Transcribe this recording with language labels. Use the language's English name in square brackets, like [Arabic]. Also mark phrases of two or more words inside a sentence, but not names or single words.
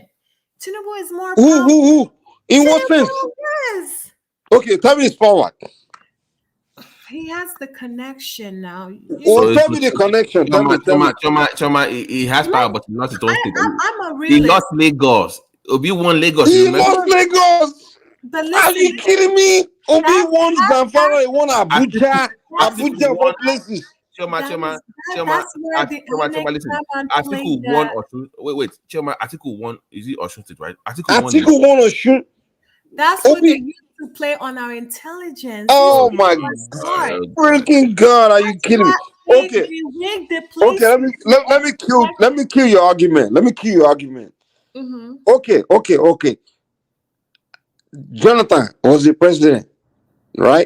[English] Tinubu is more powerful. Who? In what sense? Yes. Okay, tell me his power. He has the connection now. Tell me the connection. Choma, he has power, but not his own state. I'm a realist. He lost Lagos. Obi won Lagos. He lost Lagos. Are you kidding me? Obi won Zamfara. He won Abuja. Abuja, what places? Choma, listen. Atiku won Osun. Wait. Choma, Atiku won. Is it Osun State, right? Atiku won Osun. That's what they used to play on our intelligence. Oh my God! Freaking God! Are you kidding me? Okay. Let me kill your argument. Mm-hmm. Okay. Jonathan was the president, right?